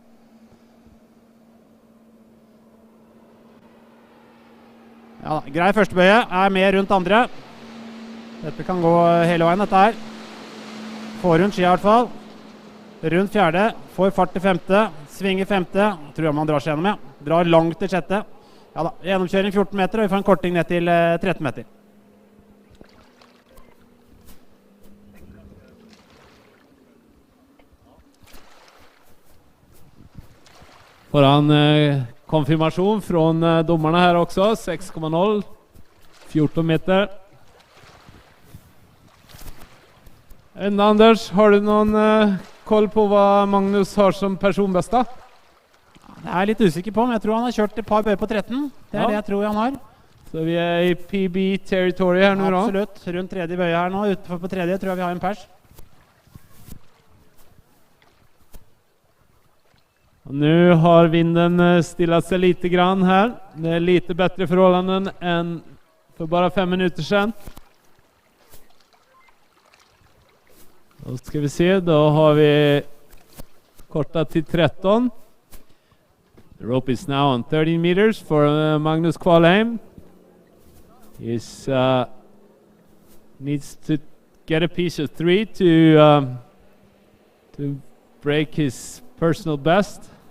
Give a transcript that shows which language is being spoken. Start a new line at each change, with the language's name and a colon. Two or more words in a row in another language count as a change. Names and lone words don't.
Norwegian: Ja, grei førstebøye, med rundt andre. Dette kan gå hele veien, dette her. Får rundt skia I hvert fall. Rundt fjerde, får fart til femte, svinger femte. Tror jeg man drar seg gjennom, ja. Drar langt til sjette. Ja da, gjennomkjøring 14 meter, og vi får en korting ned til 13 meter.
Swedish: Får han konfirmation från domarna här också, 6,0, 14 meter. Anders, har du någon koll på vad Magnus har som personbästa?
Norwegian: Det jeg litt usikker på, men jeg tror han har kjørt et par bøyer på 13. Det det jeg tror han har. Så vi I PB-territory her nå da? Absolutt, rundt tredje bøye her nå, utenfor på tredje tror jeg vi har en pers.
Swedish: Nu har vinden stillat sig lite grann här. Det lite bättre förhållanden än för bara 5 minuter sedan. Då ska vi se, då har vi kortat till 13.
English: The rope is now on 13 meters for Magnus Kvalheim. He needs to get a piece of 3 to break his personal best.